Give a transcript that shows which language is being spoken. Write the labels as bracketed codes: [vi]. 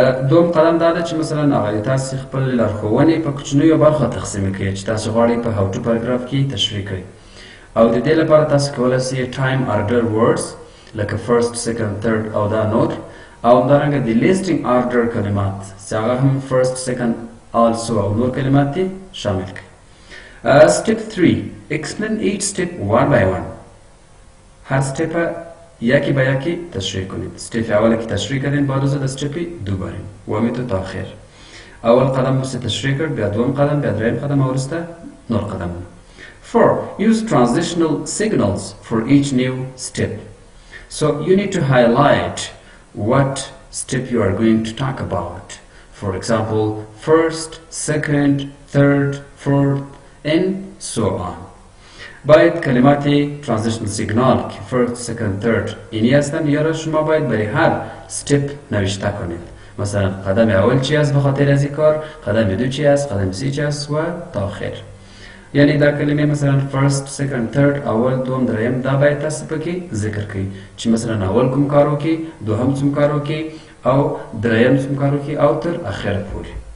[ps] دوم قدم داده چې مثلا هغه تاسو خپل لارښوونې په کوچنیو برخو تقسیم کړئ چې تاسو غواړئ په how to paragraph کې تشریح کړئ او د دې لپاره تاسو کولی شئ time order words لکه [en] first, second, third [ps] او دا نور او همدارنګه د listing order کلمات چې هغه هم first, second also او نور کلمات دي شامل کړئ. [en] Step 3, explain each step one by one. [fa] هر step یکی به یکی تشریح کنید. استپ اولی که تشریح کردین بعد از استپی دو برین و امیتو تا آخر. اول قدم بسته تشریح کرد، بعد دوم قدم، بعد دریم قدم و رسته نور قدم. 4. [en] Use transitional signals for each new step. So you need to highlight what step you are going to talk about. For example, first, second, third, fourth, and so on. [fa] باید کلمات ترانزیشنال سیگنال که [en] first, second, third [fa] اینی هستن یا شما باید برای هر step نوشته کنید. مثلا قدم اول چی است به خاطر از این کار، قدم دو چی است، قدم سه چی است و تا آخر. [ps] یعنی در کلمه مثلا first, second, third اول دوم دریم دا باید تاسو پکې ذکر کړئ چې مثلا اول کوم کار وکړي، دوهم کوم کار وکړي او دریم کوم کار وکړي او تر اخره پورې.